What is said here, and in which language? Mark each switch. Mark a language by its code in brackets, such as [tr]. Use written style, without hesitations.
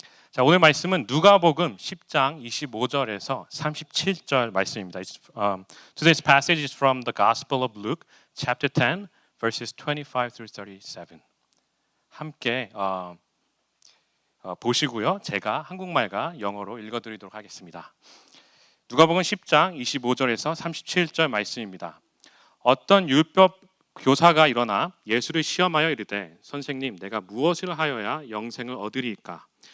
[ko] 자, 오늘 말씀은 누가복음 10장 25절에서 37절 말씀입니다. [en] Today's passage is from the Gospel of Luke, chapter 10, verses 25 through 37. [ko] 함께 보시고요. 제가 한국말과 영어로 읽어드리도록 하겠습니다. 누가복음 10장 25절에서 37절 말씀입니다. 어떤 율법 교사가 일어나 예수를 시험하여 이르되 선생님, 내가 무엇을 하여야 영생을 얻으리이까?